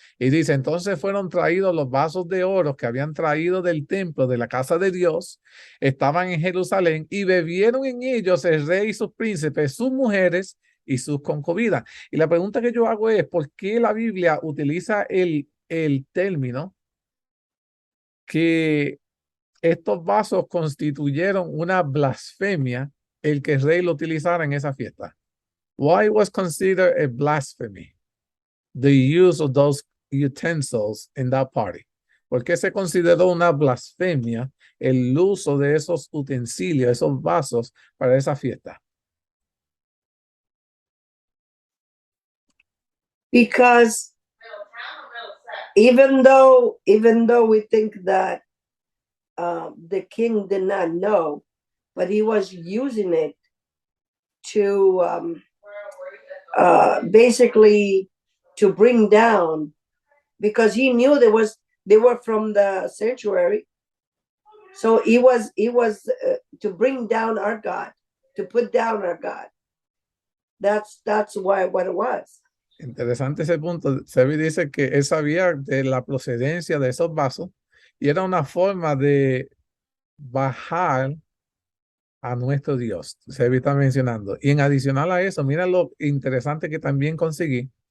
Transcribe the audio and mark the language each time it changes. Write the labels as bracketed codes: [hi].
[es] Y dice, entonces fueron traídos los vasos de oro que habían traído del templo, de la casa de Dios, estaban en Jerusalén y bebieron en ellos el rey y sus príncipes, sus mujeres y sus concubinas. Y la pregunta que yo hago es, ¿por qué la Biblia utiliza el término que estos vasos constituyeron una blasfemia el que el rey lo utilizara en esa fiesta? [en] Why was considered a blasphemy the use of those utensils in that party? [es] ¿Por qué se consideró una blasfemia el uso de esos utensilios, esos vasos para esa fiesta? [en] Because even though we think that the king did not know, but he was using it to basically to bring down, because he knew they were from the sanctuary, so he was to bring down our God, to put down our God. That's why what it was. [es] Interesante ese punto. Sebi dice que él sabía de la procedencia de esos vasos y era una forma de bajar a nuestro Dios. Sebi está mencionando. Y en adicional a eso, mira lo interesante que también conseguí.